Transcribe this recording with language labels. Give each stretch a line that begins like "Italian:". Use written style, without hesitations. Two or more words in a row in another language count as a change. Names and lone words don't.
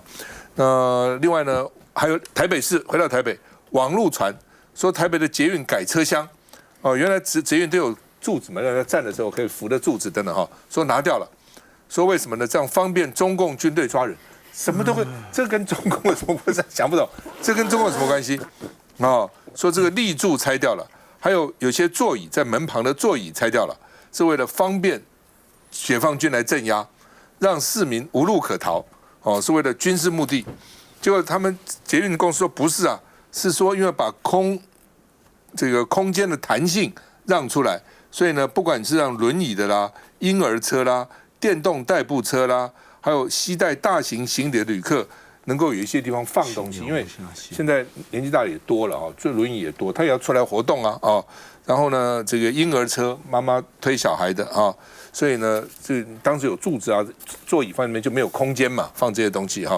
Chinese: 那另外呢，還有台北市，回到台北，網路傳說台北的捷運改車廂，哦，原來捷運都有柱子嘛，讓人站的時候可以扶的柱子等等哈，說拿掉了，說為什麼呢？這樣方便中共軍隊抓人，什麼都會，這跟中共有什麼關係？想不懂，這跟中共有什麼關係？哦，說這個立柱拆掉了，還有些座椅在門旁的座椅拆掉了，是為了方便解放軍來鎮壓，讓市民無路可逃，哦，是為了軍事目的。結果他們捷運公司說不是啊，是說因為把這個空間的彈性讓出來，所以呢，不管是讓輪椅的啦、嬰兒車啦、電動代步車啦，還有攜帶大型行李的旅客，能夠有一些地方放東西，因為現在年紀大也多了啊，坐輪椅也多，他也要出來活動啊，然後呢，這個嬰兒車媽媽推小孩的啊，所以呢，這當時有柱子啊、座椅方面就沒有空間嘛，放這些東西哈。